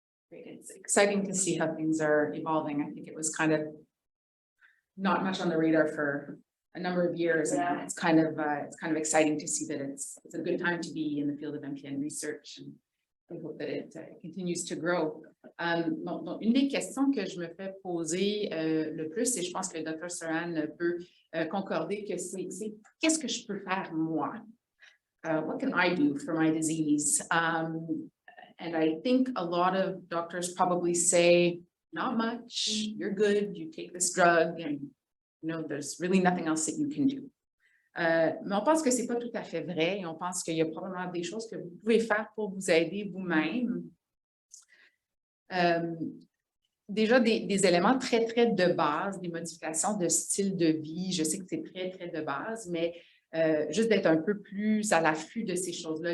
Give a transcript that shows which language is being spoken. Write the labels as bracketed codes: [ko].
[en] Great. It's exciting to see how things are evolving. I think it was kind of not much on the radar for a number of years, and it's kind of exciting to see that it's a good time to be in the field of MPN research, and I hope that it continues to grow. [fr] Donc, une des questions que je me fais poser le plus, et je pense que le Dr Sirhan peut concorder, que c'est qu'est-ce que je peux faire moi? [en] What can I do for my disease? And I think a lot of doctors probably say, not much, you're good, you take this drug, and you know, there's really nothing else that you can do. [fr] Mais on pense que c'est pas tout à fait vrai, et on pense qu'il y a probablement des choses que vous pouvez faire pour vous aider vous-même. Déjà des éléments très, très de base, des modifications de style de vie. Je sais que c'est très, très de base, mais juste d'être un peu plus à l'affût de ces choses-là.